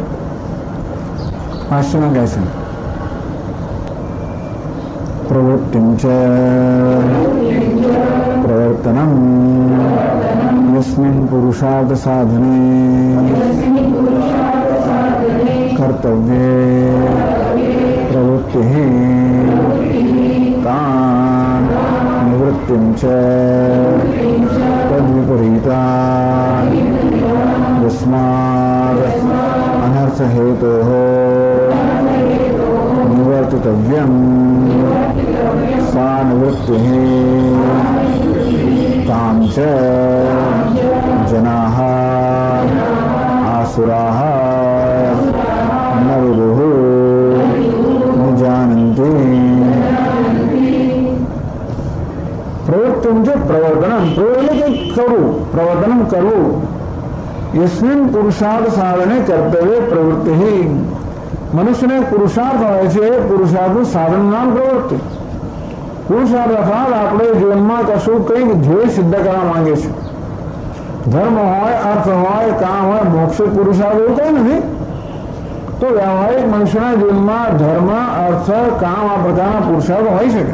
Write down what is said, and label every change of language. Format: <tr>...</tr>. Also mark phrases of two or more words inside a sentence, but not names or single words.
<gu>ભાષ્યમાં કહે છે</gu> <sa>प्रवृत्तिं च प्रवर्तनं यस्मिन पुरुषार्थ साधने कर्तव्ये प्रवृत्तिः तान निवृत्तिं च તદ્વિપરીતા यस्मात् अनर्थ हेतोः निवर्तितव्यं सा निवृत्तिः तां च जनाः आसुराः न विदुः न जानन्ति. प्रवृत्तिं च प्रवर्तनं, प्रवर्तनं करવું. यस्मिन् पुरुषार्थ साधने कर्तव्य प्रवृत्ति.</sa> <gu>મનુષ્ય ને પુરુષાર્થ હોય છે, પુરુષાર્થનું સાધન નામ પ્રવૃત્તિ. પુરુષાર્થ અર્થાત આપણે જીવનમાં કશું કંઈક ધ્યેય સિદ્ધ કરવા માંગે છે. ધર્મ હોય, અર્થ હોય, કામ હોય, મોક્ષ પુરુષાર્થ એવું કંઈ નથી. તો વ્યવહારિક મનુષ્યના જીવનમાં ધર્મ, અર્થ, કામ આ પ્રકારના પુરુષાર્થ હોઈ શકે.</gu>